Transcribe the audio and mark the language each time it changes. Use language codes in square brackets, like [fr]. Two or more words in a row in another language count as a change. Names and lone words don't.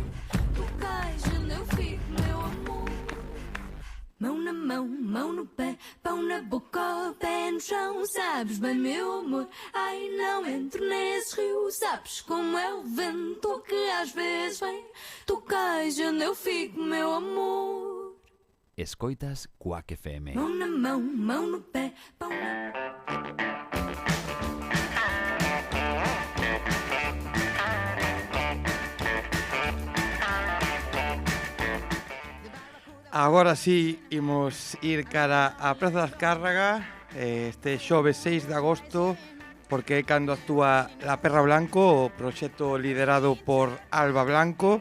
[pt] Tu cais onde eu fico, meu amor. Mão na mão, mão no pé, pão na boca, pé no chão, sabes bem, meu amor. Ai, não entre nesse rio, sabes como é o vento que às vezes vem. Tu cais onde eu fico, meu amor. [gl] Escoitas Quack FM. [pt] Mão na mão, mão no pé, pão na... [gl] Agora sí, imos ir cara á Praza das Cárraga este xoves 6 de agosto, porque é cando actúa La Perra Blanco, o proxecto liderado por Alba Blanco.